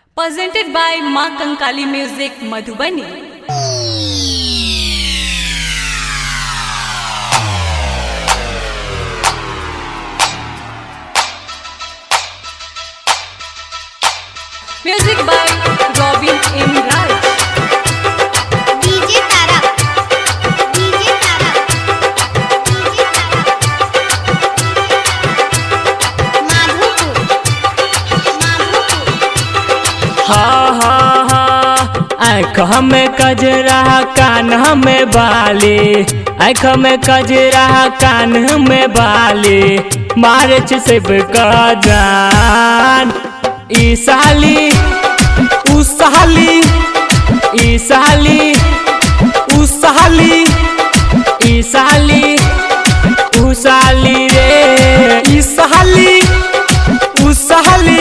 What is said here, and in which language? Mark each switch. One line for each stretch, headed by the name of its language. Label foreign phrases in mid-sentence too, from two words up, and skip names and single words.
English: Presented by Ma Kankali Music Madhubani. Music by Robin M. Raj. DJ Tarak, DJ Tarak, DJ Tarak, Madhupur, Madhupur.
Bhojpuri: हा हा हा आँख में कजरा कान में बाली, आँख में कजरा कान में बाली, मारे सिब का जान। ई साली ऊ साली, ई साली ऊ साली, ई साली ऊ साली रे, ई साली ऊ साली।